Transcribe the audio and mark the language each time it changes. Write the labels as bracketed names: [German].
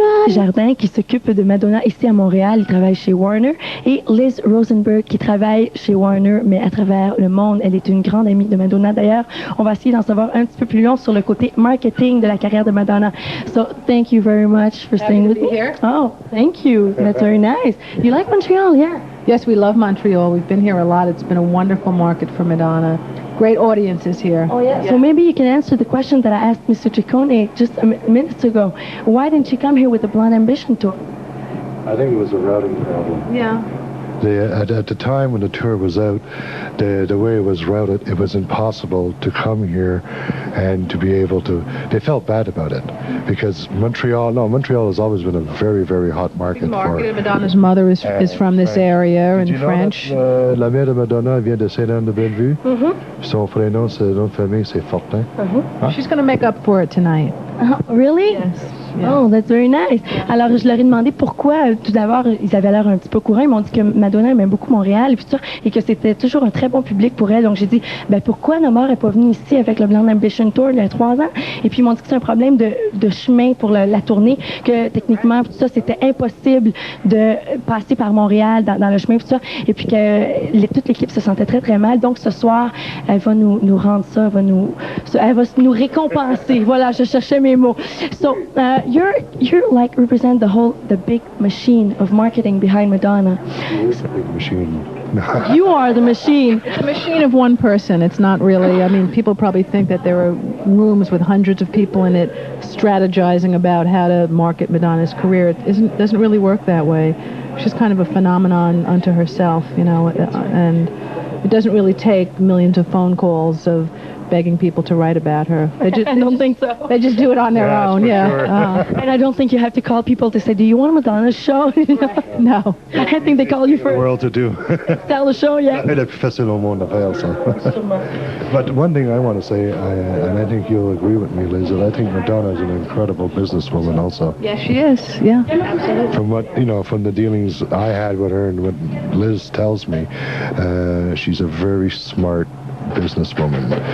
[French] Jardin qui s'occupe de Madonna ici à Montréal, il travaille chez Warner, et Liz Rosenberg qui travaille chez Warner mais à travers le monde. Elle est une grande amie de Madonna. D'ailleurs, on va essayer d'en savoir un petit peu plus long sur le côté marketing de la carrière de Madonna. [English] So thank you very much for staying with me here. Oh, thank you. That's very nice. You like Montreal, yeah? Yes, we love Montreal. We've been here a lot. It's been a wonderful market for Madonna. Great audiences here. Oh, yeah. So maybe you can answer the question that I asked Mr. Ciccone just a minute ago. Why didn't she come here with the Blonde Ambition tour? I think it was a routing problem. Yeah. At the time when the tour was out, the way it was routed, it was impossible to come here and to be able to... They felt bad about it because Montreal has always been a very, very hot market for... Madonna's mother is from this area, and French. [French] La mère de Madonna vient de Saint-Anne-de-Bellevue. Son prénom, c'est nom de famille, c'est Fortin. [English] She's going to make up for it tonight. Really? Yes. Oh, that's very nice. [French] Alors, je leur ai demandé pourquoi, tout d'abord, ils avaient l'air un petit peu courants. Ils m'ont dit que Madonna aimait beaucoup Montréal et tout ça, et que c'était toujours un très bon public pour elle. Donc, j'ai dit, ben, pourquoi Namor n'est pas venue ici avec le Blonde Ambition Tour il y a 3 ans? Et puis, ils m'ont dit que c'est un problème de chemin pour la tournée, que techniquement, tout ça, c'était impossible de passer par Montréal dans le chemin, tout ça. Et puis que toute l'équipe se sentait très, très mal. Donc, ce soir, elle va nous rendre ça, elle va nous récompenser. Voilà, je cherchais mes mots. [English] So, you're like represent the big machine of marketing behind Madonna. It's a big machine. You are the machine. It's a machine of one person. It's not really. I mean, people probably think that there are rooms with hundreds of people in it strategizing about how to market Madonna's career. It doesn't really work that way. She's kind of a phenomenon unto herself, you know, and it doesn't really take millions of phone calls of begging people to write about her. I don't think so. They just do it on their own, yeah. Sure. And I don't think you have to call people to say, do you want Madonna's show? No. I think they call you for world to do. tell the show, yeah. [French] Elle est plus facile au monde à faire ça. [English] But one thing I want to say, and I think you'll agree with me, Liz, that I think Madonna is an incredible businesswoman also. Yes, she is, yeah. From what, from the dealings I had with her and what Liz tells me, she's a very smart businesswoman.